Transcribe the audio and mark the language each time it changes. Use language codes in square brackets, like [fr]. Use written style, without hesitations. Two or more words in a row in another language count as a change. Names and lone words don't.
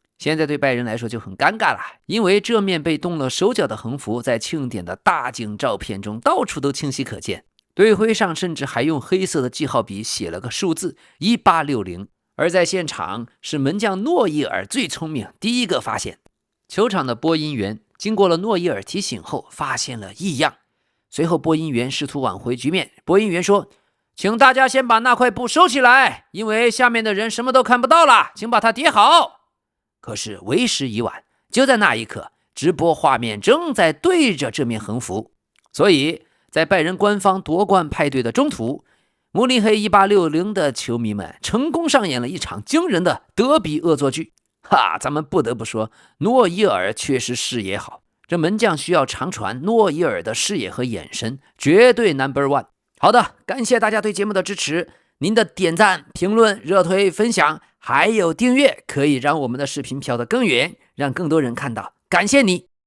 [zh] 現在對拜仁來說就很尷尬了，因為這面被動了手腳的橫幅在慶典的大景照片中到處都清晰可見，隊徽上甚至還用黑色的記號筆寫了個數字1860。而在現場是門將諾伊爾最聰明，第一個發現。球場的播音員經過了諾伊爾提醒後發現了異樣，隨後播音員試圖挽回局面。播音員說，請大家先把那塊布收起來，因為下面的人什麼都看不到了，請把它疊好。可是為时已晚，就在那一刻，直播畫面正在對着這面橫幅，所以在拜仁官方夺冠派對的中途，慕尼黑1860的球迷們成功上演了一場驚人的德比惡作劇。咱們不得不說，諾伊爾確實視野好，這門將需要長傳，諾伊爾的視野和眼神絕對 No.1。好的，感謝大家對節目的支持，您的點讚、評論、熱推、分享還有訂閱可以讓我們的視頻飄得更遠，讓更多人看到，感謝你。